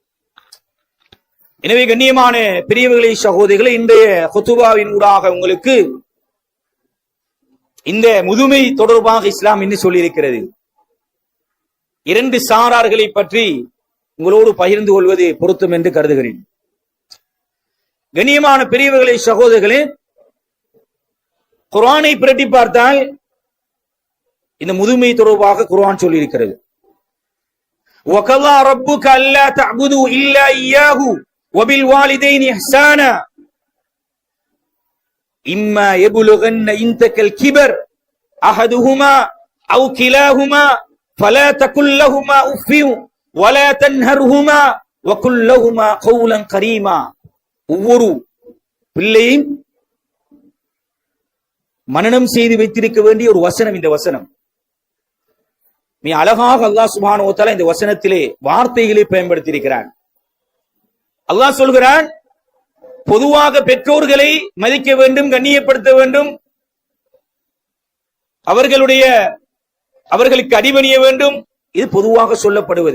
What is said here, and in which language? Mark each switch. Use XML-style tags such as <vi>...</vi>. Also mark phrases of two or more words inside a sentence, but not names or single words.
<ta>எனவே கண்ணியமான பெரியவர்களே, சகோதரிகளே, இன்றைய குத்துபாவின் ஊடாக உங்களுக்கு இந்த முதுமை தொடர்பாக இஸ்லாம் என்ன சொல்லியிருக்கிறது, இரண்டு சாரார்களை பற்றி உங்களோடு பகிர்ந்து கொள்வது பொருத்தம் என்று கருதுகிறேன். கண்ணியமான பெரியவர்களே, சகோதரர்களே, குர்ஆனை பிரட்டி பார்த்தால் இந்த முதுமை தொடர்பாக குர்ஆன் சொல்லியிருக்கிறது.</ta> <ar>وَقَضَى رَبُّكَ أَلَّا تَعْبُدُوا إِلَّا إِيَّاهُ وَبِالْوَالِدَيْنِ إِحْسَانًا إِمَّا يَبْلُغَنَّ عِندَكَ الْكِبَرَ أَحَدُهُمَا أَوْ كِلَاهُمَا فَلَا تَقُل لَّهُمَا أُفٍّ وَلَا تَنْهَرْهُمَا وَقُل لَّهُمَا قَوْلًا كَرِيمًا.</ar> <ta>ஒவ்வொரு பிள்ளையும் மனனம் செய்து வைத்திருக்க வேண்டிய ஒரு வசனம் இந்த வசனம். மிக அழகாக</ta> <ar>الله سبحانه وتعالى</ar> <ta>இந்த வசனத்திலே வார்த்தைகளை பயன்படுத்தியிருக்கிறான். அல்லாஹ் சொல்கிறான், பொதுவாக பெற்றோர்களை மதிக்க வேண்டும், கண்ணியப்படுத்த வேண்டும், அவர்களுக்கு அடிபணிய வேண்டும், இது பொதுவாக சொல்லப்படுவது.</ta>